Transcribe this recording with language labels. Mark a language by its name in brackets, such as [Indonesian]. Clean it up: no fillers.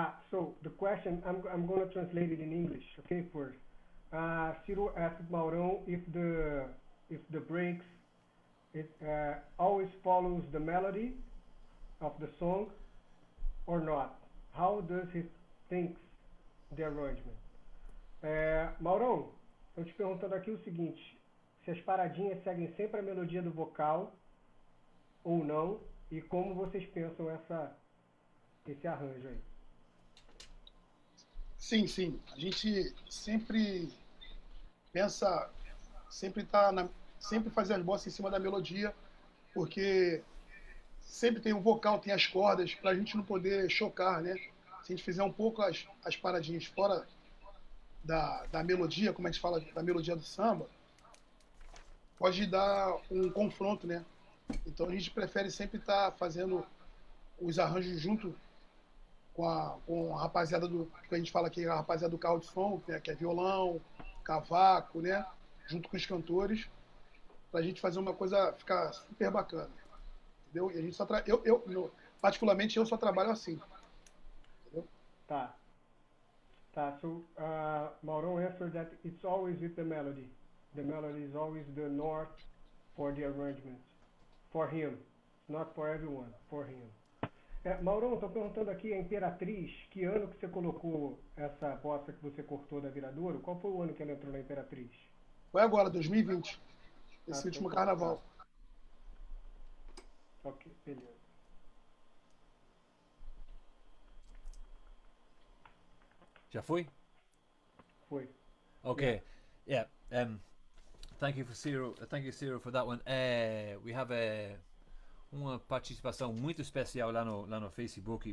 [English] So the question, I'm going to translate it in English, okay, first. Ciro asked Maurão if the breaks, it always follows the melody of the song or not. How does he think the arrangement? [Portuguese] Maurão, eu te perguntando aqui o seguinte, se as paradinhas seguem sempre a melodia do vocal ou não, e como vocês pensam esse arranjo aí? Sim, sim. A gente sempre pensa, sempre sempre fazer as bossas em cima da melodia, porque sempre tem o vocal, tem as cordas, para a gente não poder chocar, né? Se a gente fizer um pouco as paradinhas fora da melodia, como a gente fala da melodia do samba, pode dar um confronto, né? Então a gente prefere sempre estar fazendo os arranjos junto com a rapaziada que a gente fala aqui, a rapaziada do carro de som, né? Que é violão, cavaco, né? Junto com os cantores, pra gente fazer uma coisa ficar super bacana. Entendeu? E a gente só particularmente eu só trabalho assim. Entendeu? Tá. [English] So Maurão answered that it's always with the melody. The melody is always the north for the arrangement. For him. Not for everyone. For him. [Portuguese] Maurão, estou perguntando aqui, a Imperatriz, que ano que você colocou essa bossa que você cortou da Viradouro? Qual foi o ano que ela entrou na Imperatriz? Foi agora, 2020. Esse último carnaval. Ok, beleza. Já foi? Foi. [English] Okay. Yeah. Thank you, Ciro, for that one. We have [Portuguese] uma participação muito especial lá no Facebook.